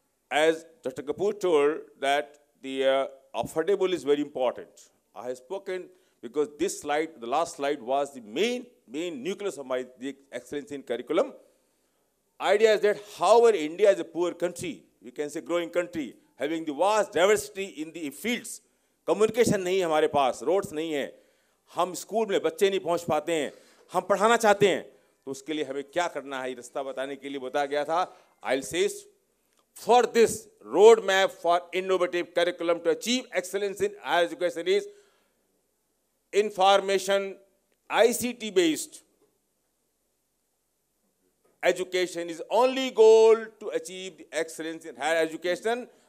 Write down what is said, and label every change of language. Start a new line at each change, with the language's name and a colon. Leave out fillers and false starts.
English: As Dr. Kapoor told that the affordable is very important. I have spoken because this slide, the last slide, was the main nucleus of the excellence in curriculum. Idea is that however India is a poor country, we can say growing country, having the vast diversity in the fields, communication
Hindi: नहीं है हमारे पास, roads नहीं है, हम school में बच्चे नहीं पहुंच पाते हैं, हम पढ़ाना चाहते हैं, तो उसके लिए हमें क्या करना है, रास्ता बताने के लिए बताया गया था.
English: I'll say for this roadmap for innovative curriculum to achieve excellence in higher education is information ICT based education is only goal to achieve the excellence in higher education.